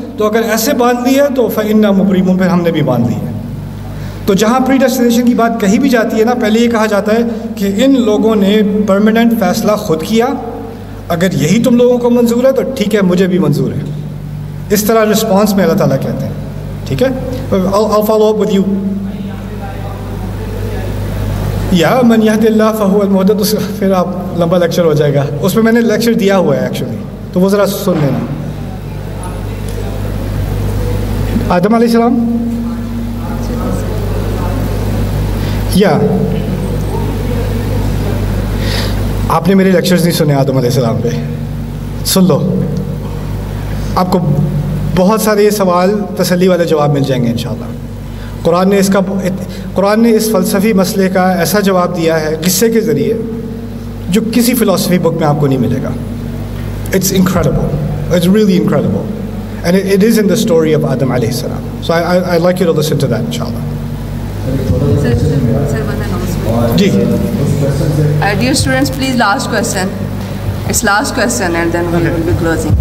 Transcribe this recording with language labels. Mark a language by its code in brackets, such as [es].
[ur] تو اگر ایسے باندھ لی ہے تو [ar] فإنا مبرمون، [ur] پھر ہم نے بھی باندھ لی ہے. تو جہاں پری ڈیسٹینیشن کی بات کہیں بھی جاتی ہے نا، پہلے یہ کہا جاتا ہے کہ ان لوگوں نے پرماننٹ فیصلہ خود کیا، اگر یہی تم لوگوں کو منظور ہے تو ٹھیک ہے مجھے بھی منظور ہے. اس طرح رسپانس میں اللہ تعالیٰ کہتے ہیں. ٹھیک ہے، [en] I'll follow up with you. [ar] یا من یہد اللہ فہو المہتد، [ur] پھر آپ لمبا لیکچر ہو جائے گا، اس میں نے لیکچر دیا ہوا ہے ایکچولی، تو وہ ذرا سن لینا. آدم علیہ السلام یا آپ نے میرے لیکچرز نہیں سنے آدم علیہ السلام پہ، سن لو، آپ کو بہت سارے یہ سوال تسلی والے جواب مل جائیں گے انشاءاللہ. قرآن نے اس فلسفی مسئلے کا ایسا جواب دیا ہے قصے کے ذریعے جو کسی فلسفی بک میں آپ کو نہیں ملے گا. [en] It's incredible, it's really incredible, and it is in the story of Adam علیہ السلام. So I like you to listen to that انشاءاللہ. [ur] جی [en] Dear students, please last question. It's last question and then we will be closing.